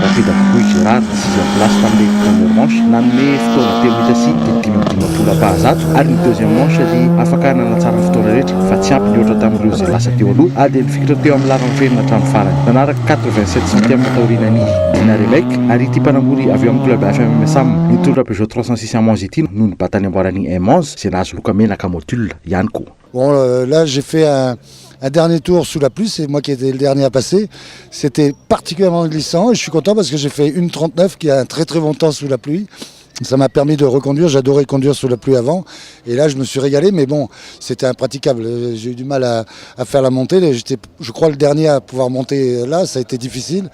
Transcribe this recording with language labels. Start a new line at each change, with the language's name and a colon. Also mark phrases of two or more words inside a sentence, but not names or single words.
Malagasy: rapida kokoa i Gérard
French: 6e place
Malagasy: tamin'ilay
French: première manche
Malagasy: nanome fotoana 3 minitra sy 5 apahazato ary ny
French: deuxième manche
Malagasy: dia afaka nanatsara ny fotoana rehetra fa tsy ampy ny ohatra tamin'ireo izay lasa teo aloha ary dia nifikitra teo amin'ny larana ferina hatramin'ny farany nanaraka 87 centième taorian'ny Dina Remek ary ity mpanamory avy eo amin'ny club FMMSAM nitondra Peugeot 306 Amange ity no nibatany amboarany M11 izay nahazo loka menaka module ihany koa.
French: Bon, là j'ai fait un dernier tour sous la pluie, c'est moi qui étais le dernier à passer. C'était particulièrement glissant et je suis content parce que j'ai fait 1,39 qui a un très très bon temps sous la pluie. Ça m'a permis de reconduire, j'adorais conduire sous la pluie avant et là je me suis régalé mais bon c'était impraticable, j'ai eu du mal à faire la montée, j'étais je crois le dernier à pouvoir monter là, ça a été difficile.